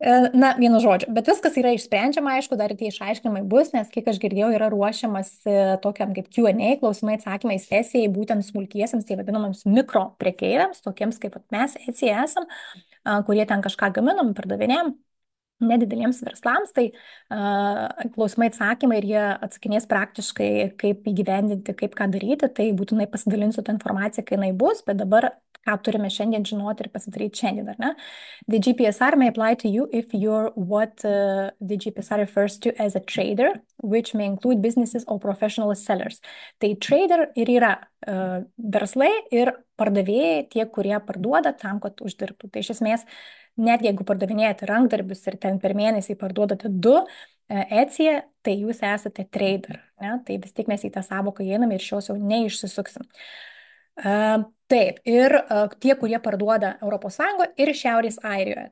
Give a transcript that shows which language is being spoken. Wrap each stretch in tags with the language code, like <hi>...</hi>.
<lt>Na, vienu žodžiu, bet viskas yra išsprendžiama, aišku, dar tie išaiškinimai bus, nes kiek aš girdėjau, yra ruošiamas tokiam kaip Q&A, klausimai atsakymai sesijai, būtent smulkiesiams, tai vadinamams mikro prekeiviams, tokiems kaip mes Etsy esam, kurie ten kažką gaminam, pardavinėjam. Nedideliems verslams, tai klausimai atsakymai ir jie atsakinės praktiškai, kaip įgyvendinti, kaip ką daryti, tai būtinai pasidalinsiu tą informaciją, kai jinai bus, bet dabar ką turime šiandien žinoti ir pasidaryti šiandien, ar ne?</lt> <en>The GPSR may apply to you if you're what the GPSR refers to as a trader, which may include businesses or professional sellers.</en> <lt>Tai trader ir yra verslai ir pardavėjai, tie, kurie parduoda tam, kad uždirbtų. Tai iš esmės, net jeigu pardavinėjate rankdarbius ir ten per mėnesį parduodate 2 Etsyje, tai jūs esate trader. Ne? Tai vis tik mes į tą sąvoką įeiname ir šios jau neišsisuksim. Taip, ir tie, kurie parduoda ES ir Šiaurės Airijoje.</lt>